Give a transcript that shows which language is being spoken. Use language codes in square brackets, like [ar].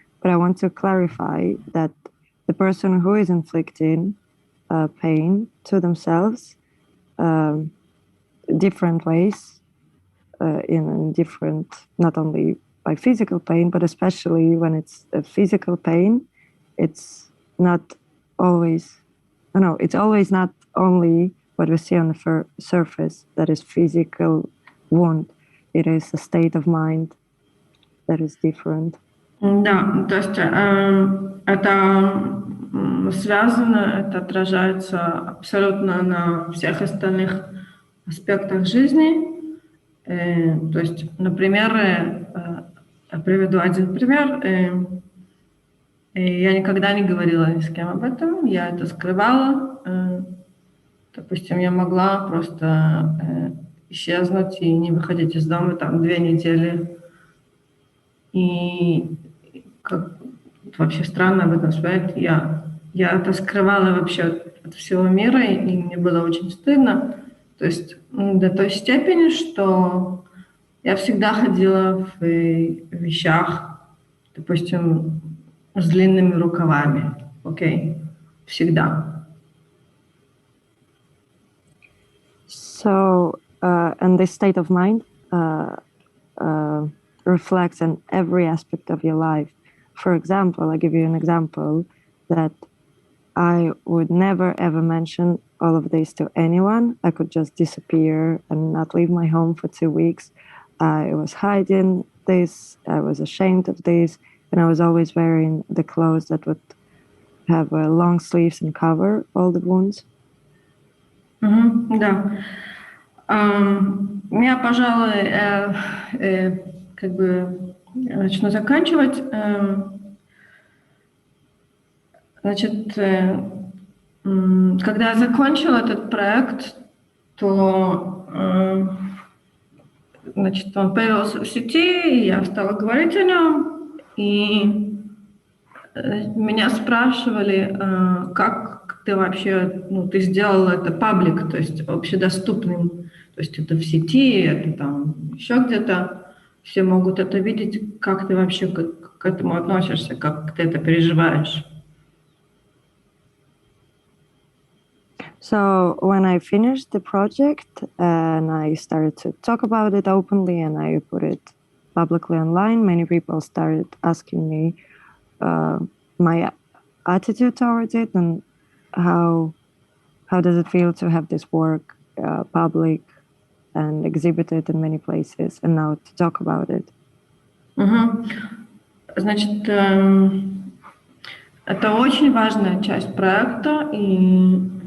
[en] But I want to clarify that the person who is inflicting pain to themselves, different ways, in different, not only by physical pain, but especially when it's a physical pain, it's not always, it's always not only what we see on the surface, that is physical wound. It is a state of mind that is different. [ru] Да, то есть это связано, это отражается абсолютно на всех остальных аспектах жизни. То есть, например, я приведу один пример. Я никогда не говорила ни с кем об этом, я это скрывала. Допустим, я могла просто исчезнуть и не выходить из дома там 2 недели. И как вообще странно об этом сказать. Я это скрывала вообще от всего мира, и мне было очень стыдно. То есть до той степени, что я всегда ходила в вещах, допустим, с длинными рукавами. Окей? Всегда. [en] So, and this state of mind reflects on every aspect of your life. For example, I give you an example that I would never ever mention all of this to anyone. I could just disappear and not leave my home for 2 weeks. I was hiding this, I was ashamed of this, and I was always wearing the clothes that would have long sleeves and cover all the wounds. [ru] Да. Я, пожалуй, как бы начну заканчивать. Значит, когда я закончила этот проект, то, значит, он появился в сети, и я стала говорить о нем, и меня спрашивали, как ты вообще, ты сделала это паблик, то есть общедоступным, то есть это в сети, это там еще где-то, все могут это видеть, как ты вообще к этому относишься, как ты это переживаешь. [en] So when I finished the project and I started to talk about it openly and I put it publicly online, many people started asking me my attitude towards it and how does it feel to have this work public and exhibited in many places and now to talk about it. [ru] Значит, это очень важная часть проекта, и